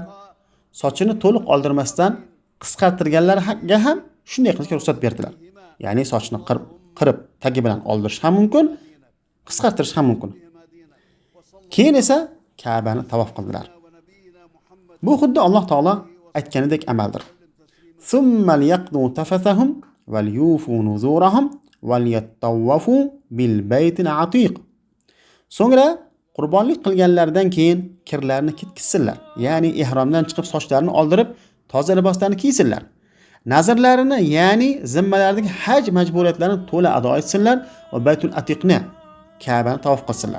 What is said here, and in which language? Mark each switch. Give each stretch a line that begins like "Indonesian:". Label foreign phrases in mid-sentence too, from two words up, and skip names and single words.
Uzbek: Sochini to'liq oldirmasdan qisqartirganlarga ham shunday qilishga ruxsat berdilar. Ya'ni sochni qirib tagi bilan oldirish ham mumkin, qisqartirish ham mumkin. Keyin esa Ka'bani tavof qildilar. Bu xuddi Alloh taolo aytganidek amaldir.
Arabic: ثم ليقضوا تفثهم وليوفوا نذورهم وليطوفوا بالبيت العتيق.
Uzbek: So'ngra qurbonlik qilganlardan keyin kirlarni ketkizsinlar. Ya'ni ihromdan chiqib sochlarini oldirib, toza liboslarni kiysinlar. Nazrlarini, ya'ni zimmalaridagi haj majburiyatlarini to'la ado etsinlar va Baytul Atiqni, Ka'bani tavof qilsinlar.